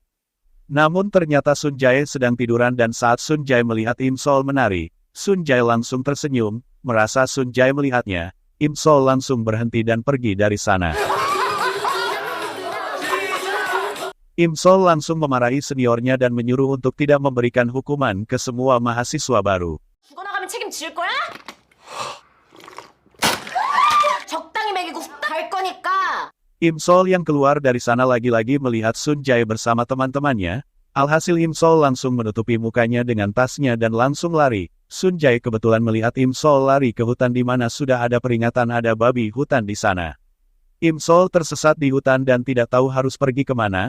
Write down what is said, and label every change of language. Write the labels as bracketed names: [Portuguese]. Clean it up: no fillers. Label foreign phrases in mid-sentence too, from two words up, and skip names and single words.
[Indonesian] Namun ternyata Sun Jae sedang tiduran dan saat Sun Jae melihat Im Sol menari, Sun Jae langsung tersenyum, merasa Sun Jae melihatnya. Im Sol langsung berhenti dan pergi dari sana. Im Sol langsung memarahi seniornya dan menyuruh untuk tidak memberikan hukuman ke semua mahasiswa baru. [Korean] 죽어나가면 책임질 거야? 적당히 먹이고 갈 거니까. [Indonesian] Im Sol yang keluar dari sana lagi-lagi melihat Sun Jae bersama teman-temannya, Alhasil Im Sol langsung menutupi mukanya dengan tasnya dan langsung lari. Sun Jae kebetulan melihat Im Sol lari ke hutan di mana sudah ada peringatan ada babi hutan di sana. Im Sol tersesat di hutan dan tidak tahu harus pergi kemana.